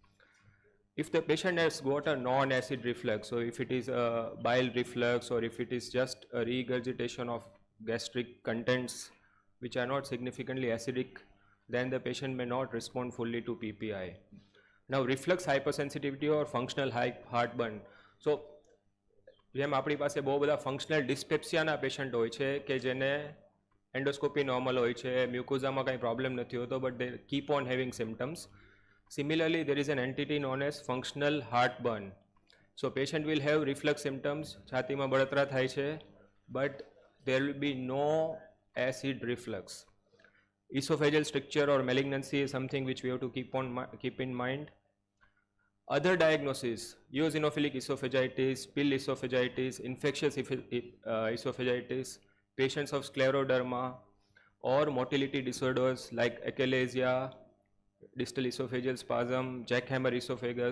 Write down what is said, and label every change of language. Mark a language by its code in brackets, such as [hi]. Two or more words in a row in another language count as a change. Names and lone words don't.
[en] If the patient has got a non-acid reflux, so if it is a bile reflux or if it is just a regurgitation of gastric contents which are not significantly acidic, then the patient may not respond fully to PPI. Now, reflux hypersensitivity or functional heartburn. So, [gu] જેમ આપણી પાસે બહુ બધા [en] functional dyspepsia-na patient [gu] હોય છે કે જેને એન્ડોસ્કોપી નોર્મલ હોય છે, મ્યુકોઝામાં કંઈ પ્રોબ્લેમ નથી હોતો, [en] but they keep on having symptoms. Similarly, there is an entity known as functional heartburn. So, patient will have reflux symptoms, [gu] છાતીમાં બળતરા થાય છે, [en] but there will be no acid reflux. Esophageal stricture or malignancy is something which we have to keep in mind. Other diagnoses: eosinophilic esophagitis, pill esophagitis, infectious esophagitis, patients of scleroderma, or motility disorders like achalasia, distal esophageal spasm, jackhammer esophagus.